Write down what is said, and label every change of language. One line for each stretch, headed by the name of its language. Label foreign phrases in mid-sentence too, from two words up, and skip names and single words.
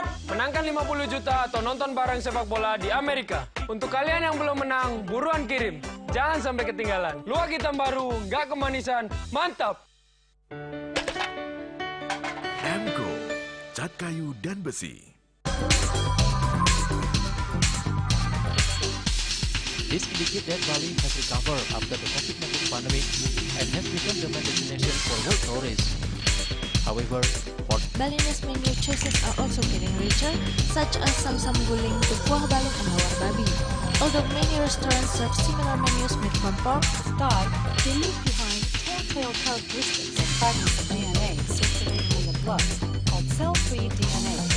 Indonesian: Menangkan 50 juta atau nonton bareng sepak bola di Amerika. Untuk kalian yang belum menang, buruan kirim. Jangan sampai ketinggalan. Luwak hitam baru, nggak kemanisan, mantap. Amco, cat kayu dan besi.
English: This indicate that Bali has recovered after the COVID-19 pandemic and has become the main destination for world tourists. However, Balinese menu choices are also getting richer, such as samsam guling, tupuah balung, and hawar babi. Although many restaurants serve similar menus made from pork, Thai, they leave behind telltale characteristics and fragments of DNA circulating in the blood, called cell-free DNA.